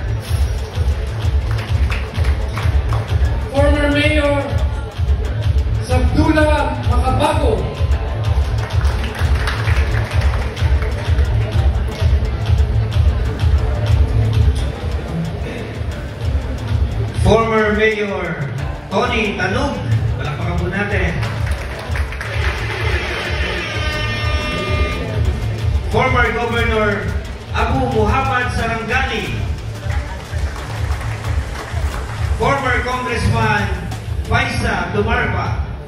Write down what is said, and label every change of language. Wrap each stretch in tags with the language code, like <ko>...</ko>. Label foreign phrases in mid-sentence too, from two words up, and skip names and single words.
<en>Former Mayor Sabdullah Makabago. Former Mayor Tony Tanog.</en> <tl>Palakpakan po natin.</tl> <en>Former Governor Abu Muhammad Sarangani. Former Congressman Faisa Dumarpa.</en>